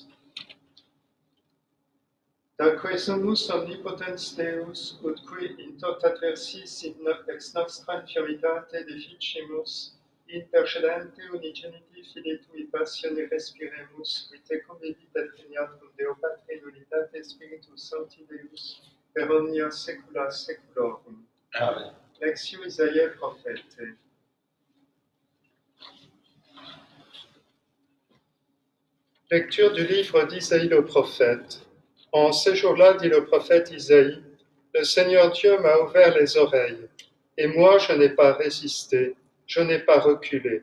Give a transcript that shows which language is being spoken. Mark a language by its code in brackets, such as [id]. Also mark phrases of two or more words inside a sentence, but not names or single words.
[la] Daque sumus omnipotens Deus, ut qui in tot adversis ex nostra infirmitate deficimus, intercedente unigeniti Filii Tui passione respiremus, qui tecum vivit et regnat Deo Patri in unitate Spiritus Sancti Deus, per omnia saecula saeculorum. Amen. Lectio Isaïe prophète. [fr] Lecture du livre d'Isaïe le prophète. En ces jours-là, dit le prophète Isaïe, le Seigneur Dieu m'a ouvert les oreilles, et moi je n'ai pas résisté, je n'ai pas reculé.